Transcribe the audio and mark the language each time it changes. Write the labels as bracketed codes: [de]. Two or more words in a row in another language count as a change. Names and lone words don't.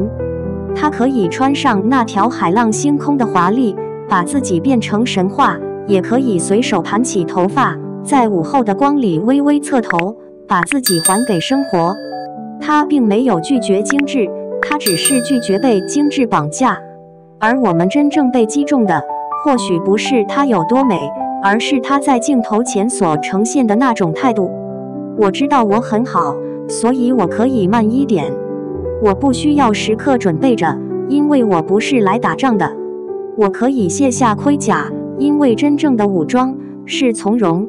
[zh] 她可以穿上那條海浪星空的華麗，把自己變成神話，也可以隨手盤起頭髮，在午後的光裡微微側頭，把自己還給生活。她並沒有拒絕精緻，她只是拒絕被精緻綁架。而我們真正被擊中的，或許不是她有多美，而是她在鏡頭前所呈現的那種態度。我知道我很好，所以我可以慢一點。我不需要時刻準備着，因為我不是來打仗的。我可以卸下盔甲，因為真正的武裝是從容。